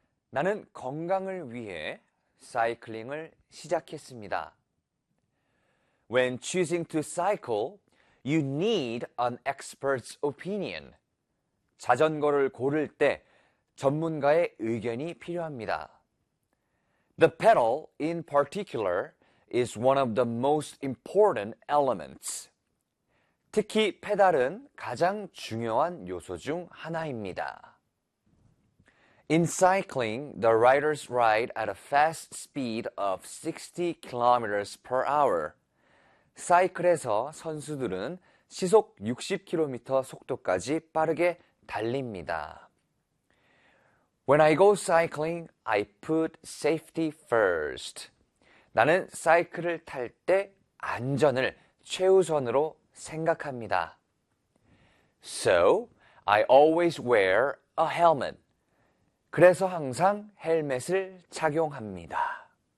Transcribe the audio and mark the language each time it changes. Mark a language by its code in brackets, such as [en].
[ko] 나는 건강을 위해 사이클링을 시작했습니다. [en] When choosing to cycle, you need an expert's opinion. [ko] 자전거를 고를 때 전문가의 의견이 필요합니다. [en] The pedal, in particular, is one of the most important elements. [ko] 특히 페달은 가장 중요한 요소 중 하나입니다. [en] In cycling, the riders ride at a fast speed of 60 kilometers per hour. [ko] 사이클에서 선수들은 시속 60km 속도까지 빠르게 달립니다. [en] When I go cycling, I put safety first. [ko] 나는 사이클을 탈 때 안전을 최우선으로 생각합니다. [en] So, I always wear a helmet. [ko] 그래서 항상 헬멧을 착용합니다.